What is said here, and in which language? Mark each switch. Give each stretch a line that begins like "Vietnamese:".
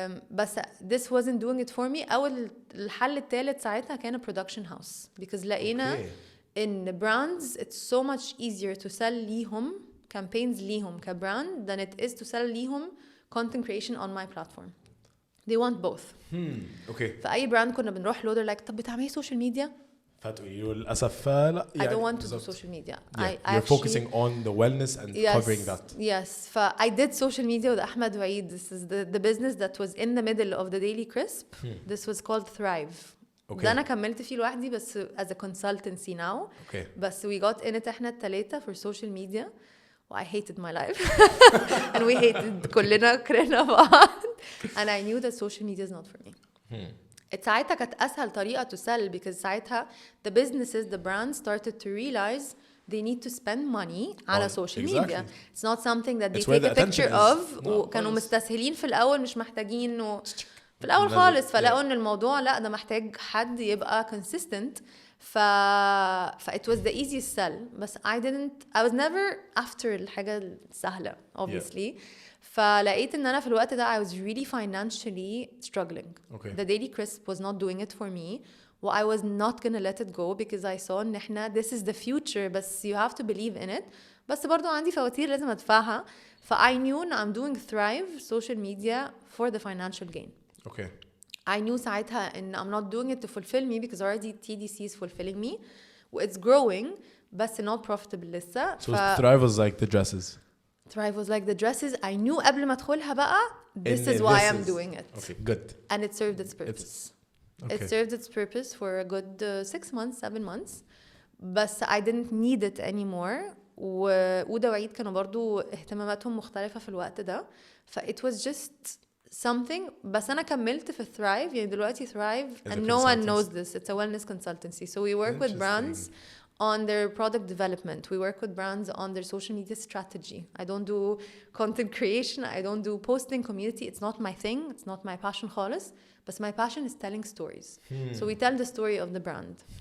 English: بس this wasn't doing it for me.
Arabic: أول الحل الثالث ساعتها كان
English: production house because لقينا in brands it's so much easier to sell ليهم campaigns ليهم كbrand than it is to sell ليهم content creation on my platform. They want both.
Arabic: فأي brand كنا بنروح له
English: they're like
Arabic: طب بتعملي
English: social media؟
Arabic: فتقولي للأسف لا.
English: I don't want to do social media. Yeah, you're focusing on the wellness and covering that. Yes. I did social media with Ahmed Waid. This is the business that was in the middle of the Daily Crisp. This was called Thrive.
Arabic: ده أنا كملت فيه لوحدي بس
English: as a consultancy now. بس we got in it
Arabic: إحنا الثلاثة
English: for social media. I hated my life. And we hated
Arabic: كلنا كرهنا بعض.
English: And I knew that social media is not for me.
Arabic: ساعتها كانت أسهل طريقة
English: to sell because ساعتها the businesses, the brands started to realize they need to spend money على social exactly. media. It's not something that they It's where take the a picture attention is. of.
Arabic: وكانوا مستسهلين في الأول مش محتاجين في الأول لازم- خالص فلقوا إن الموضوع لا ده محتاج حد يبقى consistent ف
English: it was the easiest sell
Arabic: بس
English: I was never after
Arabic: الحاجة السهلة obviously فلقيت إن أنا في الوقت ده
English: I was really financially struggling. Okay. The Daily Crisp was not doing it for me. Well, I was not gonna let it go because I saw إن إحنا this is the future بس you have to believe in it.
Arabic: بس برضو عندي فواتير لازم أدفعها ف
English: I knew I'm doing Thrive social media for the financial gain. Okay. I knew
Arabic: ساعتها إن
English: I'm not doing it to fulfill me because already TDC is fulfilling me. It's growing بس not profitable لسه. So Thrive was like the dresses. Thrive was like the dresses. I knew
Arabic: قبل ما أدخلها بقى
English: this is why I'm doing it. Okay, good. And it served its purpose. Okay. It served its purpose for a good 6 months, 7 months. بس I didn't need it anymore.
Arabic: وده وعيد كانوا برضو اهتماماتهم مختلفة في الوقت ده.
English: It was just something.
Arabic: بس أنا كملت في Thrive.
English: يعني دلوقتي Thrive and no one knows this. It's a wellness consultancy. So we work with brands on their product development. We work with brands on their social media strategy. I don't do content creation. I don't do posting community. It's not my thing. It's not my passion خالص. But my passion is telling stories. So we tell the story of the brand.